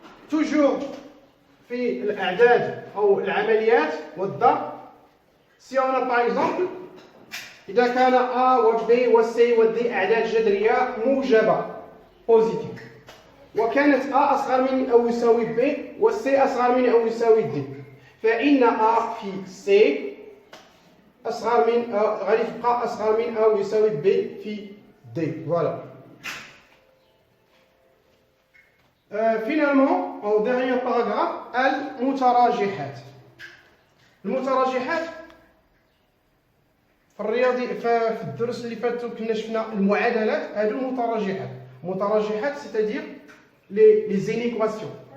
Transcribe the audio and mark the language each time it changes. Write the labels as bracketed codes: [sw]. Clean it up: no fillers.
[fr] Toujours [ar] في الأعداد أو العمليات والضرب، [fr] si on a par exemple [ar] إذا كان A و B و C و D أعداد جذرية موجبة positive، وكانت A أصغر من أو يساوي B و C أصغر من أو يساوي D، فإن A في C أصغر من غادي تبقى أصغر من أو يساوي B في D. Voilà. [fr] Finalement, au dernier paragraphe, المتراجحات. [ar] المتراجحات في الرياضي في الدروس اللي فاتوا كنا شفنا المعادلات. هادو المتراجحات. [fr] المتراجحات c'est-à-dire les inéquations.